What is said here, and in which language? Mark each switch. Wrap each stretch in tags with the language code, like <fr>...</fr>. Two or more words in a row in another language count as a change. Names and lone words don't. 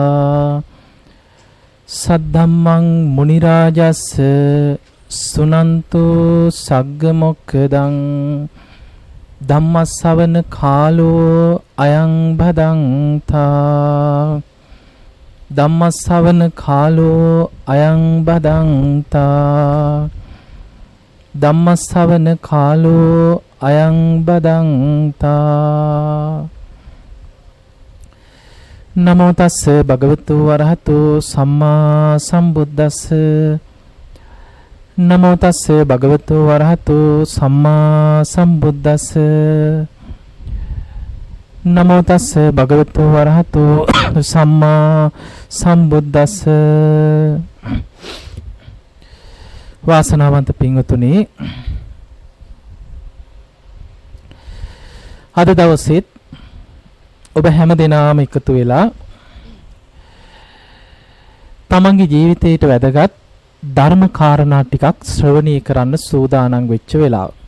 <pi>सद्धम्मं मुनिराजस्य सुनन्तु सग्गमोक्खदं धम्मස්සවන කාලෝ අයං භදංතා ධම්මස්සවන කාලෝ අයං භදංතා ධම්මස්සවන කාලෝ අයං බදන්තා නමෝ තස්ස භගවතු වරහතු සම්මා සම්බුද්දස්ස නමෝ තස්ස භගවතු වරහතු සම්මා සම්බුද්දස්ස නමෝ තස්ස භගවතු වරහතු සම්මා සම්බුද්දස්ස</pi> <si>වාසනාවන්ත පින්වතුනි අද දවසේත් ඔබ හැම දිනම එකතු වෙලා තමන්ගේ ජීවිතයට වැදගත් ධර්ම කාරණා ටිකක් ශ්‍රවණය කරන්න සූදානම් වෙච්ච වෙලාව.</si>